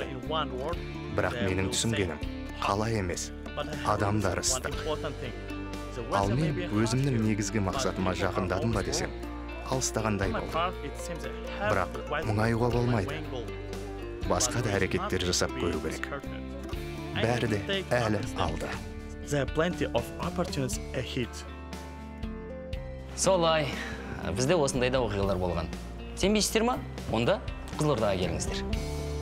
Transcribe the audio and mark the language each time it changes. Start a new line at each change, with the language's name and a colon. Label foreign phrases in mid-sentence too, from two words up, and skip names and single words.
Kazakh: Бірақ менің түсінгенім қала емес, адамдар ыстық. Ал мен өзімнің негізгі мақсатыма жақындадым ба десем, алыстағандай болды. Бірақ мұңаюға болмайды. Басқа да әрекеттер жасап көру керек. Бәрі де әлі алда.
English: there are plenty of opportunities ahead.
Kazakh: Солай, бізде осындай да оқиғалар болған. Сенбейсіздер ма? Онда Қызылордаға келіңіздер.